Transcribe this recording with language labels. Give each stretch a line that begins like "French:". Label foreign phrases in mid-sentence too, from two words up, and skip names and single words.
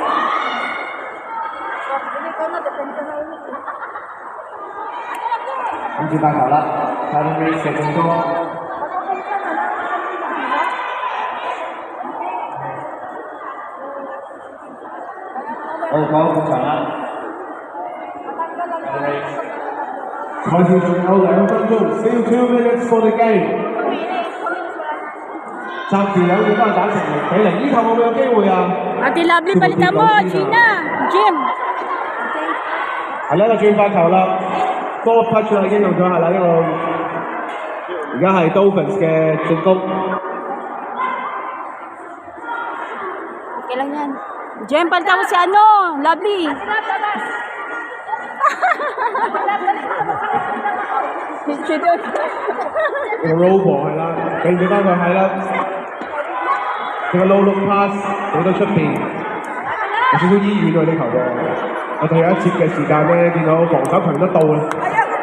Cantonese: 跟住發球啦 ，Calvin Ray 射進攻。好，講半場啦。賽事仲有2分鐘 ，
English: still 2 minutes for the game。
Cantonese: 暫時兩隊都係打成0-0，呢球會唔會有機會啊？
Filipino: Ate Lovely, palitan mo, Gina. Jim.
Cantonese: 係啦，個轉發球啦 ，
English: fourth touch
Cantonese: 啦，已經用咗係啦，呢個而家係 Dolphins 嘅進攻。
Filipino: Okay lang yan. Jim, palitan mo si ano, Lovely. Picture doon.
Cantonese: 個
English: roll ball
Cantonese: 係啦，俾唔俾翻佢係啦。佢個
English: low look pass
Cantonese: 俾到出邊，有少少醫院喎呢球波。我哋有一節嘅時間咧，見到防守強得到啊。